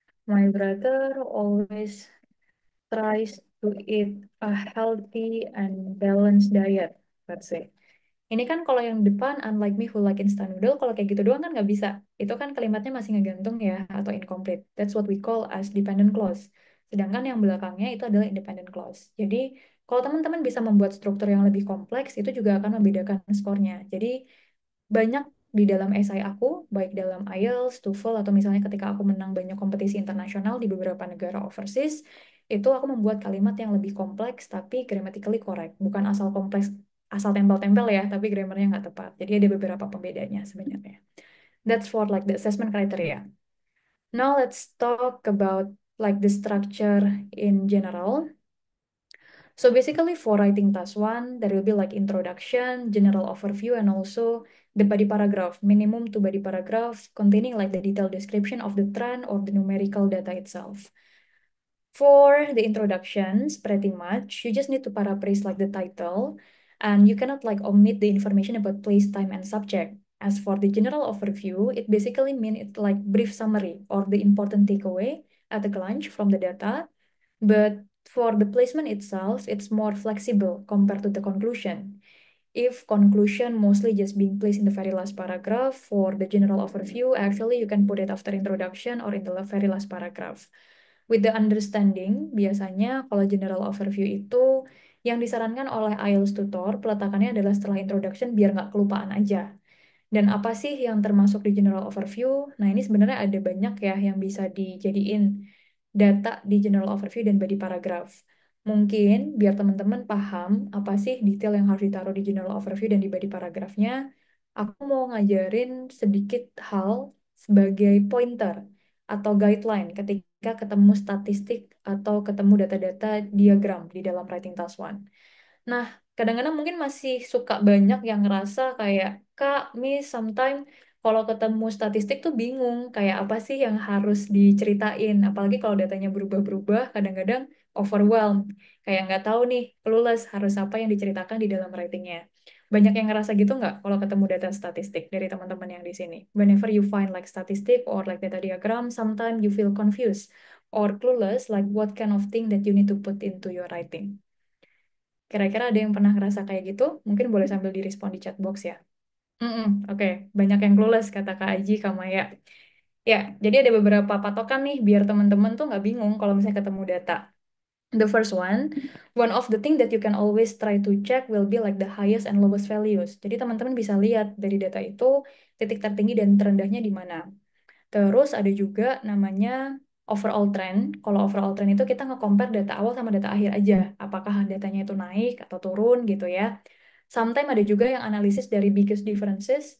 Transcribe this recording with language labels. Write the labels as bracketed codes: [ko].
[en] My brother always tries to eat a healthy and balanced diet, let's say. [id] Ini kan kalau yang depan, [en] unlike me who like instant noodle, [id] kalau kayak gitu doang kan nggak bisa. Itu kan kalimatnya masih ngegantung ya, atau incomplete. [en] That's what we call as dependent clause. [id] Sedangkan yang belakangnya itu adalah independent clause. Jadi, kalau teman-teman bisa membuat struktur yang lebih kompleks, itu juga akan membedakan skornya. Jadi, banyak di dalam esai aku, baik dalam IELTS, TOEFL, atau misalnya ketika aku menang banyak kompetisi internasional di beberapa negara overseas, itu aku membuat kalimat yang lebih kompleks tapi grammatically correct. Bukan asal kompleks, asal tempel-tempel ya, tapi grammarnya nggak tepat. Jadi ada beberapa pembedanya sebenarnya. [en] That's for like the assessment criteria. Now let's talk about like the structure in general. So basically for writing task 1, there will be like introduction, general overview, and also the body paragraph, minimum to body paragraph containing like the detailed description of the trend or the numerical data itself. For the introductions, pretty much, you just need to paraphrase like the title, and you cannot like omit the information about place, time, and subject. As for the general overview, it basically means it's like brief summary or the important takeaway at a glance from the data. But for the placement itself, it's more flexible compared to the conclusion. If conclusion mostly just being placed in the very last paragraph, for the general overview, actually you can put it after introduction or in the very last paragraph. With the understanding, [id] biasanya kalau general overview itu yang disarankan oleh IELTS tutor, peletakannya adalah setelah introduction biar nggak kelupaan aja. Dan apa sih yang termasuk di general overview? Nah, ini sebenarnya ada banyak ya yang bisa dijadiin data di general overview dan body paragraph. Mungkin biar teman-teman paham apa sih detail yang harus ditaruh di general overview dan di body paragraphnya, aku mau ngajarin sedikit hal sebagai pointer atau guideline ketika ketemu statistik atau ketemu data-data diagram di dalam writing task one. Nah, kadang-kadang mungkin masih suka banyak yang ngerasa kayak, Kak, Miss, sometimes kalau ketemu statistik tuh bingung, kayak apa sih yang harus diceritain. Apalagi kalau datanya berubah-berubah, kadang-kadang overwhelmed. Kayak nggak tahu nih, clueless harus apa yang diceritakan di dalam writingnya. Banyak yang ngerasa gitu nggak kalau ketemu data statistik dari teman-teman yang di sini? [en] Whenever you find like statistic or like data diagram, sometimes you feel confused or clueless, like what kind of thing that you need to put into your writing. [id] Kira-kira ada yang pernah ngerasa kayak gitu? Mungkin boleh sambil direspon di chat box ya. Oke. Banyak yang clueless, kata Kak Aji, Kak Maya. Ya, jadi ada beberapa patokan nih, biar teman-teman tuh nggak bingung kalau misalnya ketemu data. [en] The first one of the thing that you can always try to check will be like the highest and lowest values. [id] Jadi teman-teman bisa lihat dari data itu, titik tertinggi dan terendahnya di mana. Terus ada juga namanya overall trend. Kalau overall trend itu kita nge-compare data awal sama data akhir aja. Apakah datanya itu naik atau turun gitu ya. Sometimes ada juga yang analisis dari biggest differences.